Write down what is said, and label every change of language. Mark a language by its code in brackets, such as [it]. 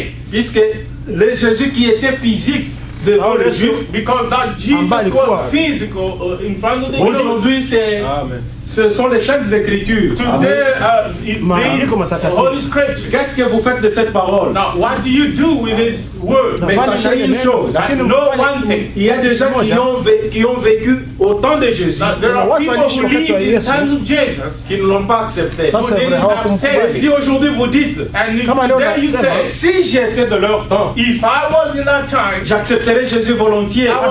[fr] Puisque le Jésus qui était physique devant le juif, [en] because that Jesus was physical in front of the Jews. [fr] Aujourd'hui, ce sont les saintes écritures. [en] Today is the Holy Scripture. [fr] Qu'est-ce que vous faites de cette parole? [en] Now, what do you do with this word? [fr] Mais sachez une chose. Il y a des gens qui ont vécu au temps de Jésus. [en] There are people who lived in the time of Jesus [fr] qui ne l'ont pas accepté. Si aujourd'hui vous dites, si j'étais de leur temps, [en] if I was in that time, [fr] j'accepterais Jésus volontiers.